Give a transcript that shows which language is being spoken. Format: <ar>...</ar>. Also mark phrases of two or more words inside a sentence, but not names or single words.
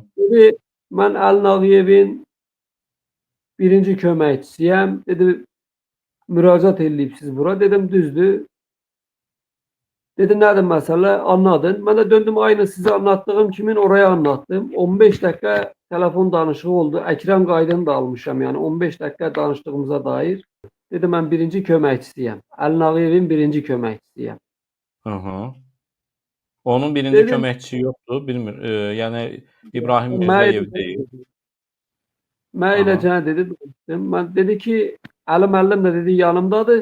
<az>Dedi mən Əli Nağıyevin birinci köməkçisiyəm. Dedi müracaat eləyibsiz bura. Dedim düzdür. Dedi nədir məsələ? Anladın.</az> <tr>Ben de döndüm aynı size anlattığım kimin oraya anlattım. 15 dakika telefon danışığı oldu. Ekrem kaydını da almışam yani 15 dakika danıştığımıza dair.</tr> <az>Dedim ben birinci köməkçisiyəm. Əli Nağıyevin birinci köməkçisiyəm. Aha. Onun birinci Dedim, köməkçisi yoxdur, bilmir. Yəni İbrahim Mirzayev deyil. Mən eləcənə dedi, danışdım. Ben dedi ki, Əli müəllim də dedi yanımdadır.</az>